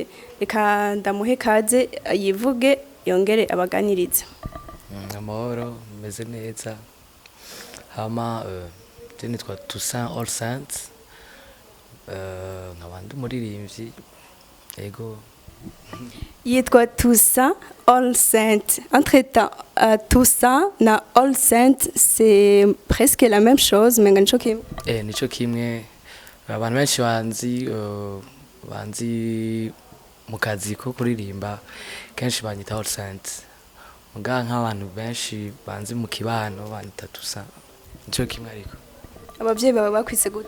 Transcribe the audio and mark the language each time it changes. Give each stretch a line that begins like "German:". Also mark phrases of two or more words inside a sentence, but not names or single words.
Rundi: Reka ndamuhe kaze yivuge yongere abaganirize. Amahoro meze neza hama nitwa Toussaint All Saints nkabandi umuririmbyi yego yitwa Toussaint All Saints.
French: Entre-temps, Toussaint na All Saints, c'est presque la même chose, mais
Rundi: nico kimwe. Nico kimwe. Abantu benshi banzi mu kazi ko kuririmba kenshi banyita All Saints. Muga nk'abantu benshi banzi mu kibano banyita Toussaint. Nico kimwe ariko. Abavyeyi baba bakwise gute?